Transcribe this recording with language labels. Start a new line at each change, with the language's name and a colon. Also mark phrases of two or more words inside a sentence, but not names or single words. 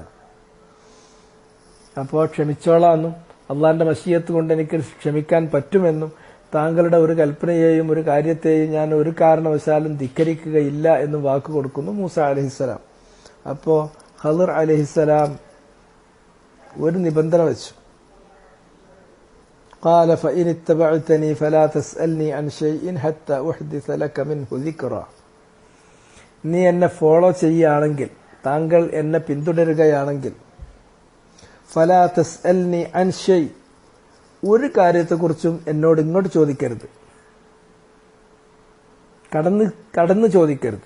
Malayalam: അപ്പോൾ ക്ഷമിച്ചോളാമെന്നും അള്ളാഹിന്റെ മശീയത്ത് കൊണ്ട് എനിക്ക് ക്ഷമിക്കാൻ പറ്റുമെന്നും താങ്കളുടെ ഒരു കൽപ്പനയെയും ഒരു കാര്യത്തെയും ഞാൻ ഒരു കാരണവശാലും ധിക്കരിക്കുകയില്ല എന്നും വാക്ക് കൊടുക്കുന്നു മൂസ അലൈഹിസ്സലാം. അപ്പോ ഖളിർ അലൈഹിസ്സലാം ഒരു നിബന്ധന വെച്ചു.
Arabic: قال فإن اتبعتني فلا تسألني عن شيء حتى أحدث لك منه ذكرا.
Malayalam: നീ എന്നെ ഫോളോ ചെയ്യുകയാണെങ്കിൽ, താങ്കൾ എന്നെ പിന്തുടരുകയാണെങ്കിൽ,
Arabic: فلا تسألني عن شيء,
Malayalam: ഒരു കാര്യത്തെക്കുറിച്ചും എന്നോട് ഇങ്ങോട്ട് ചോദിക്കരുത്, കടന്ന് ചോദിക്കരുത്.